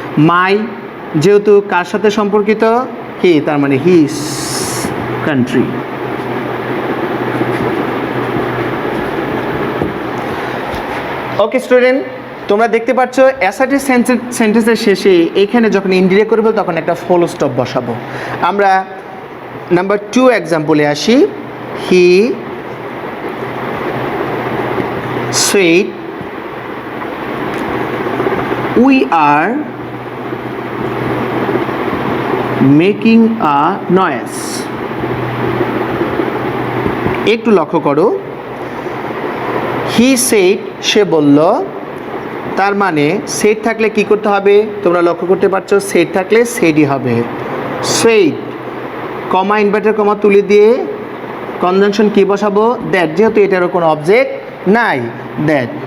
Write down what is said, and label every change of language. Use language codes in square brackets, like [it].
[bn] মাই যেহেতু কার সাথে সম্পর্কিত? হি, তার মানে হিজ কান্ট্রি। ওকে স্টুডেন্ট, তোমরা দেখতে পাচ্ছ অ্যাসার্টিভ সেন্টেন্সের শেষে এখানে যখন ইনডিরেক্ট করবো তখন একটা ফুল স্টপ বসাবো। আমরা নাম্বার 2 এক্সাম্পলে আসি। [en] He said we are making a noise. [bn] একটু লক্ষ্য করো, [en] he said [bn] সে বলল, তার মানে said থাকলে কি করতে হবে তোমরা লক্ষ্য করতে পারছো, said থাকলে saidই হবে। said কমা ইনভার্টার কমা তুলে দিয়ে কনজাংশন কি বসাবো? দ্যাট। যেহেতু এটারও কোনো অবজেক্ট নাই, দ্যাট।